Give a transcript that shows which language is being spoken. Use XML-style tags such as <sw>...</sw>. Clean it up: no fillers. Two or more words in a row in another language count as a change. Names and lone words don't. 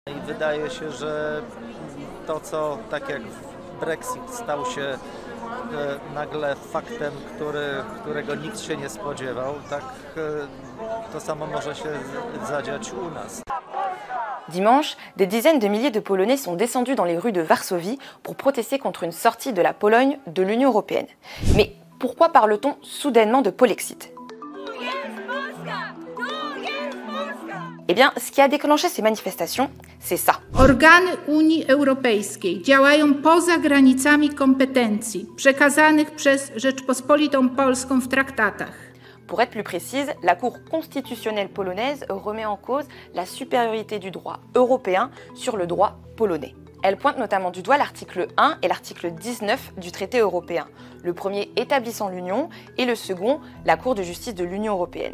<pl>I wydaje się, że to, co tak jak Brexit stał się nagle faktem, którego nikt się nie spodziewał, tak to samo może się zadziać u nas.</pl> <fr>Dimanche, des dizaines de milliers de Polonais sont descendus dans les rues de Varsovie pour protester contre une sortie de la Pologne de l'Union européenne. Mais pourquoi parle-t-on soudainement de Polexit ? Eh bien, ce qui a déclenché ces manifestations, c'est ça.</fr> <pl>Organy Unii Europejskiej działają poza granicami kompetencji przekazanych przez Rzeczpospolitą Polską w traktatach.</pl> <fr>Pour être plus précise, la Cour constitutionnelle polonaise remet en cause la supériorité du droit européen sur le droit polonais. Elle pointe notamment du doigt l'article 1 et l'article 19 du traité européen, le premier établissant l'Union et le second la Cour de justice de l'Union européenne.</fr>